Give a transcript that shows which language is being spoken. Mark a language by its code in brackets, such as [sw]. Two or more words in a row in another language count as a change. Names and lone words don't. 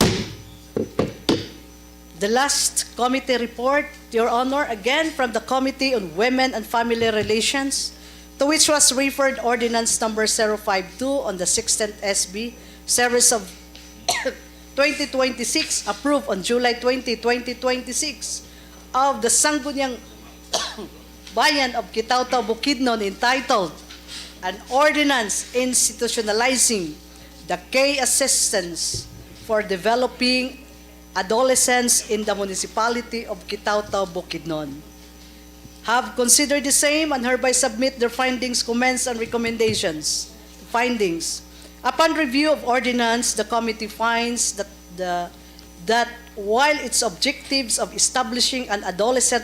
[en] The last committee report, Your Honor, again from the Committee on Women and Family Relations, to which was referred Ordinance Number 052 on the 16th SB, Series of 2026, approved on July 20, 2026, of the Sangguniang Bayan of Kitaw-Taw, Bukidnon, entitled An Ordinance Institutionalizing the key assistance for developing adolescents in the municipality of Kitaw-Taw, Bukidnon. Have considered the same and hereby submit their findings, comments, and recommendations. Findings. Upon review of ordinance, the committee finds that while its objectives of establishing an adolescent